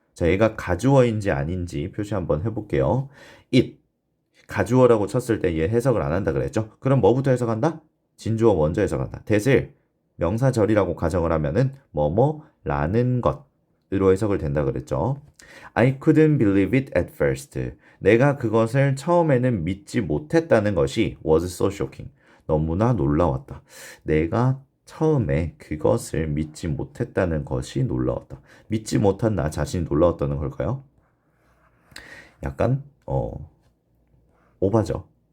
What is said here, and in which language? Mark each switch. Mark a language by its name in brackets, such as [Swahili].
[Korean] 자, 얘가 가주어인지 아닌지 표시 한번 해볼게요. it. 가주어라고 쳤을 때 얘 해석을 안 한다 그랬죠? 그럼 뭐부터 해석한다? 진주어 먼저 해석한다. that을 명사절이라고 가정을 하면은 뭐뭐라는 것으로 해석을 된다 그랬죠. [English] I couldn't believe it at first. [Korean] 내가 그것을 처음에는 믿지 못했다는 것이 [English] was so shocking. [Korean] 너무나 놀라웠다. 내가 처음에 그것을 믿지 못했다는 것이 놀라웠다. 믿지 못한 나 자신이 놀라웠다는 걸까요? 약간 오바죠.